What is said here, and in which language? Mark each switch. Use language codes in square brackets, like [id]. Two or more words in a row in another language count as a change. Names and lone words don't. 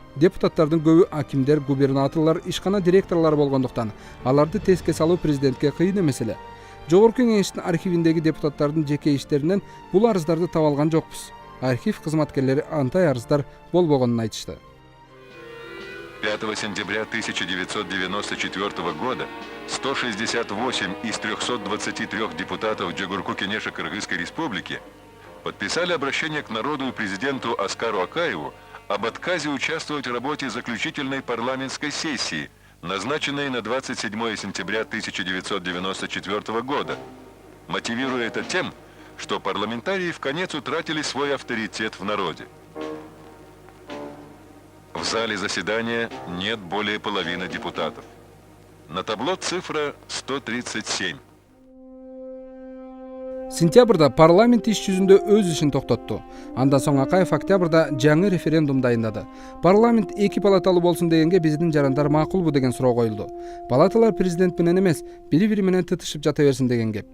[ky] Депутаттардын көбү акимдер, губернаторлор, ишкана директорлор болгондуктан аларды теске салуу президентке кыйын эмес эле. Жогорку кеңештин архивиндеги депутаттардын жеке иштеринен бул арыздарды таба алган жокпуз. Архив кызматкерлери андай арыздар болбогонун айтышты. [ru] 5 сентября 1994 года 168 из 323 депутатов Джогорку Кенеша Кыргызской Республики подписали обращение к народу и президенту Аскару Акаеву об отказе участвовать в работе заключительной парламентской сессии, назначенной на 27 сентября 1994 года, мотивируя это тем, что парламентарии вконец утратили свой авторитет в народе. В зале заседания нет более половины депутатов. На табло цифра 137. [ky] Сентябрда парламент иш жүзүндө өз ишин токтотту. Андан соң Акаев октябрда жаңы референдум дайындады. Парламент 2 палаталуу болсун дегенге биздин жарандар макулбу деген суроо коюлду. Палаталар президент менен эмес, бири-бири менен тытышып жата берсин деген кеп.